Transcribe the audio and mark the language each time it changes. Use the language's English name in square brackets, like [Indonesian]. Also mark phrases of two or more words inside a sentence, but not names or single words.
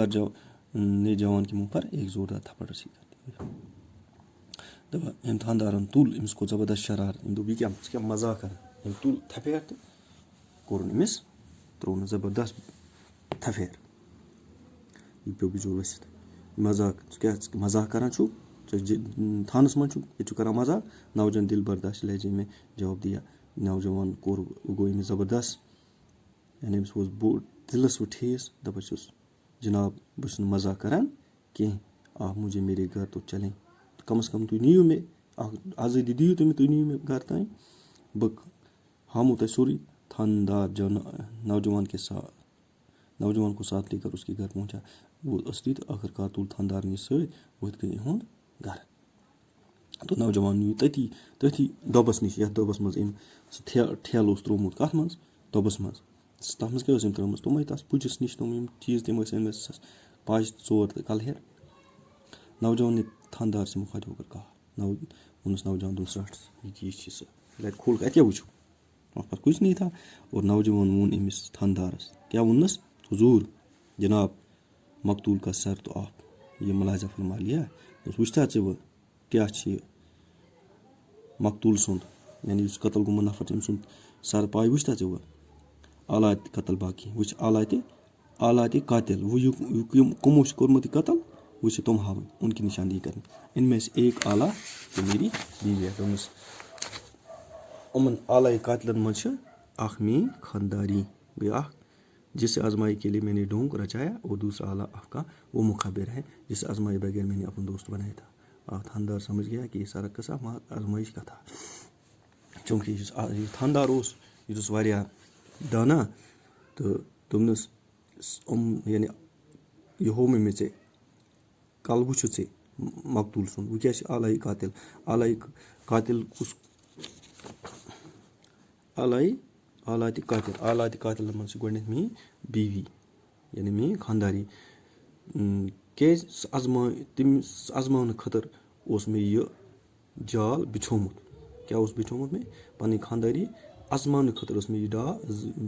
[Urdu] نے جوان کے منہ پر ایک زوردار تھپڑ رسی کر [Kashmiri] دپان أمۍ تھاندارن تُل أمِس کھوٚت زبردست شرارت أمۍ دوٚپ یہِ کیٛاہ ژٕ کیٛاہ مزاق کران أمۍ تُل تھپھیر تہٕ کوٚرُن أمِس ترٛوونَس زبردست تھپھیر یہِ پیوٚو بِچور ؤسِتھ مزاق ژٕ کیٛاہ مزاق کران چھُکھ ژٕ تھانس منٛز چھُکھ ییٚتہِ چھُکھ کران مزاق [Urdu] نوجوان دل برداشت لہجے میں جواب دیا [Kashmiri] نوجوان کوٚر گوٚو أمِس زبردست یعنی أمِس ووت بوٚڑ دِلس وۄنۍ ٹھیس دپان چھُس جناب بہٕ چھُس نہٕ مزاق کران کینٛہہ [Urdu] آپ مجھے میرے گھر تو چلیں [Kashmiri] کم از کم تُہۍ نِیِو مےٚ اکھ آزٲدی دِیِو تُہۍ مےٚ تُہۍ نِیِو مےٚ گھر تام بہٕ ہاومو تۄہہِ سورُے تھاندار [Urdu] نوجوان کو ساتھ لے کر اس کے گھر پہنچا وہ اصلی [Kashmiri] تہٕ ٲخٕر کار تُل تھاندار نِس سۭتۍ وۄتھۍ گٔے یِہُنٛد گرٕ تہٕ نوجوان نِیہِ تٔتھی دۄبَس نِش یَتھ دۄبَس منٛز أمۍ سُہ ٹھیلہٕ اوس ترٛوومُت کَتھ منٛز دۄبَس منٛز تَتھ منٛز کیٛاہ ٲس أمۍ ترٛٲومٕژ تِمَے تَتھ پُجِس نِش تِم یِم چیٖز تِم ٲسۍ أمِس پاجہِ 4 تہٕ کَلہیر [Urdu] نوجوان نے تھاندار سے مُخاطب ہو کر کہا [Kashmiri] ووٚنُس نوجوان دوٚپُس رَٹ یہِ چیٖز چھِ سُہ لَٹہِ کھول اَتہِ کیٛاہ وٕچھو [Urdu] وہاں پر کچھ نہیں تھا اور [Kashmiri] نوجوان ووٚن أمِس تھاندارس کیٛاہ ووٚننَس حضوٗر جناب [Urdu] مقتوٗل کا سر تو آپ یہ ملاحظہ فرما لیا [Kashmiri] دوٚپُس وٕچھتھا ژٕ وۄنۍ کیٛاہ چھِ یہِ مقتوٗل سُنٛد یعنی یُس قتل گوٚمُت نفر چھِ أمۍ سُنٛد سر پاے وٕچھتھا ژٕ وۄنۍ اعلیٰ قتل باقی وٕچھ اعلیٰ تہِ قاتل وۄنۍ کٕمو چھِ کوٚرمُت یہِ قتل وۄنۍ چھِ تِم ہاوٕنۍ [Urdu] ان کی نشاندہی [Kashmiri] کرٕنۍ [Urdu] ان میں سے ایک [Kashmiri] اعلیٰ تہٕ [Urdu] میری بیوی ہے [Kashmiri] دوٚپمَس یِمن اعلیٰ قاتلن منٛز چھِ اکھ میٲنۍ خانداری گٔے اکھ [Urdu] جسے آزمائی کے لیے میں نے ڈھونگ رچایا اور دوسرا اعلیٰ آپ کا وہ مخبر ہے جسے آزمائے بغیر میں نے اپنا دوست بنایا تھا تھاندار سمجھ گیا کہ یہ سارا قصہ آزمائش کا تھا [Kashmiri] چونکہ یُس یہِ تھاندار اوس یہِ اوس واریاہ دانا تہٕ دوٚپنَس یعنی یہِ ہوومَے مےٚ ژےٚ کَلہٕ وٕچھُتھ ژےٚ مقتوٗل سُنٛد وۄنۍ کیٛاہ چھِ اعلیٰ قاتل قاتل کُس اعلیٰ تہِ قاتلَن منٛز چھِ گۄڈٕنٮ۪تھ میٛٲنۍ بیوی یعنی میٛٲنۍ خانداری کیٛازِ تٔمِس اَزماونہٕ خٲطرٕ اوس مےٚ یہِ جال بِچھومُت کیٛاہ اوس بِچھومُت مےٚ پَنٕنۍ خانداری اَزماونہٕ خٲطرٕ اوس مےٚ یہِ